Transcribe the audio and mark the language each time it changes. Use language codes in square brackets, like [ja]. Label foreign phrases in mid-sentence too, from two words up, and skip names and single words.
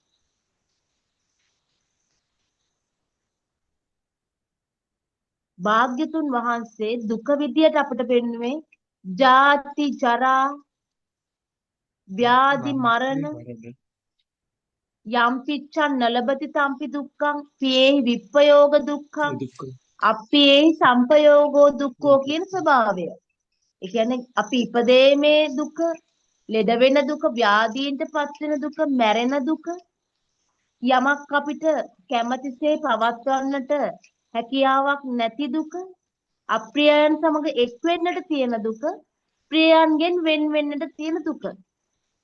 [si] භාග්‍යතුන් වහන්සේ දුක විදියට අපට පෙන්වුවේ [pi] ජාති ජරා ව්‍යාධි මරණ යම් පිච්ඡන් නලබති තම්පි දුක්ඛං පියේහි විප්පයෝග දුක්ඛං අප්පියේහි සම්පයෝගෝ දුක්ඛෝ [si] කියන ස්වභාවය. ඒ කියන්නේ අපි ඉපදීමේ දුක, ලෙඩ වෙන දුක, ව්‍යාධීන්ට පත් වෙන දුක, මැරෙන දුක, යමක් අපිට කැමැතිසේ පවත්වන්නට හැකියාවක් නැති දුක, අප්‍රියයන් සමග එක් වෙන්නට තියෙන දුක, ප්‍රියයන්ගෙන් වෙන් වෙන්නට තියෙන දුක.